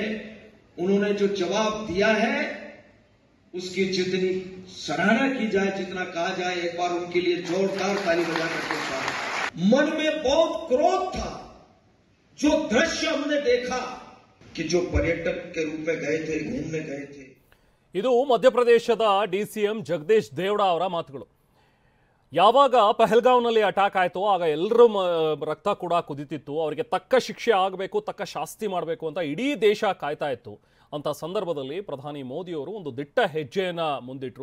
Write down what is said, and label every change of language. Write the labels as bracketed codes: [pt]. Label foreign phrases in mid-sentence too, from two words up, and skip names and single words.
[hi] उन्होंने जो जवाब दिया है उसकी जितनी सराहना की जाए, जितना कहा जाए, एक बार उनके लिए जोरदार ताली बजा करके मन में बहुत क्रोध था। जो दृश्य हमने देखा कि जो पर्यटक के रूप में गए थे, घूमने गए थे। [kn] ಇದು ಮಧ್ಯಪ್ರದೇಶದ DCM ಜಗದೀಶ್ ದೇವಡಾ ಅವರ ಮಾತುಗಳು. ಯಾವಾಗ ಪಹಲ್ಗಾವ್ನಲ್ಲಿ ಅಟ್ಯಾಕ್ ಆಯಿತು ಆಗ ಎಲ್ಲರೂ ರಕ್ತ ಕೂಡ ಕುದಿತಿತ್ತು. ಅವರಿಗೆ ತಕ್ಕ ಶಿಕ್ಷೆ ಆಗಬೇಕು, ತಕ್ಕ ಶಾಸ್ತಿ ಮಾಡಬೇಕು ಅಂತ ಇಡೀ ದೇಶ ಕಾಯ್ತಾ ಇತ್ತು. ಅಂತ ಸಂದರ್ಭದಲ್ಲಿ ಪ್ರಧಾನಿ ಮೋದಿಯವರು ಒಂದು ದಿಟ್ಟ ಹೆಜ್ಜೆಯನ್ನು ಮುಂದಿಟ್ಟರು.